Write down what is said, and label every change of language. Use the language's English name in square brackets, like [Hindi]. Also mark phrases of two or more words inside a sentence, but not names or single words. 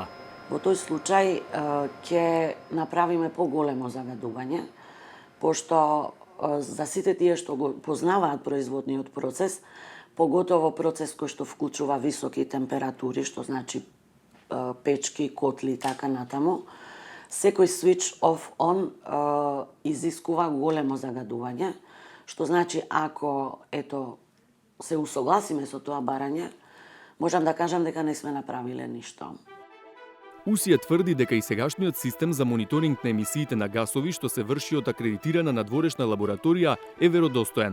[Macedonian] Во тој случај ќе направиме поголемо загадување, пошто за сите тие што го познаваат производниот процес, поготово процес кој што вклучува високи температури, што значи печки, котли и така натаму, секој [English] switch off on [Macedonian] изискува големо загадување, што значи ако се усогласиме со тоа барање, можам да кажам дека не сме направиле ништо. Усија тврди дека и сегашниот систем за мониторинг на емисиите на гасови што се врши од акредитирана надворешна лабораторија е веродостоен.